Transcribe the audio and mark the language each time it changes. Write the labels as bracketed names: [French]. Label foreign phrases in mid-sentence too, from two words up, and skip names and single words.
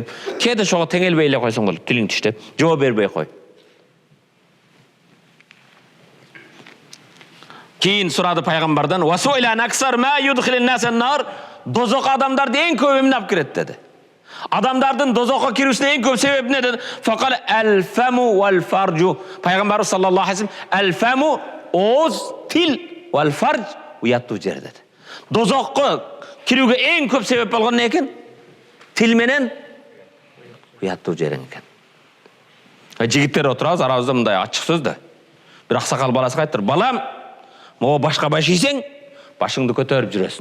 [Kyrgyz] Кээде шого теңелбей эле койсоң болот, тилиң тиштеп, жооп бербей кой. Кийин сурады пайгамбардан: [Arabic] "وسئل عن أكثر ما يدخل الناس النار", [Kyrgyz] дозок адамдарды эң көп эмне алып кирет деди. Адамдардын дозокко кирүүсүнө эң көп себеп не dedi? [Arabic] فقال الفم والفرج. [Kyrgyz] Пайгамбарыбыз [Arabic] صلى الله عليه وسلم [Kyrgyz] al-famu оз, тил, wal-farj уяттуу жер dedi. Дозокко кирүүгө эң көп себеп болгон не экен? Тил менен уяттуу жер экен. Жигиттер отурабыз, арабызда мындай ачык сөз да. Бир аксакал баласына айттыр: "Балам, могу башка баш ийсең, башыңды көтөрүп жүрөсүң.